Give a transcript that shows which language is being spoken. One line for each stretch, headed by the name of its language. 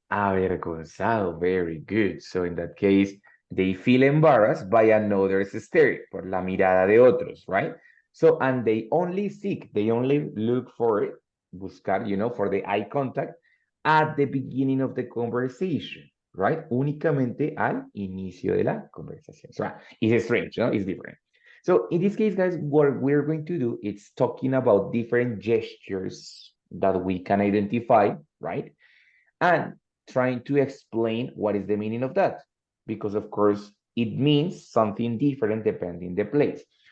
English: Avergonzado. Very good. So in that case, they feel embarrassed by another's stare,
Spanish: por la mirada de otros,
English: right? So, and they only seek, they only look for it, buscar, you know, for the eye contact at the beginning of the conversation, right?
Spanish: Únicamente al inicio de la conversación.
English: So, it's strange, no? It's different. So in this case, guys, what we're going to do is talking about different gestures that we can identify, right? And trying to explain what is the meaning of that. Because of course, it means something different depending the place.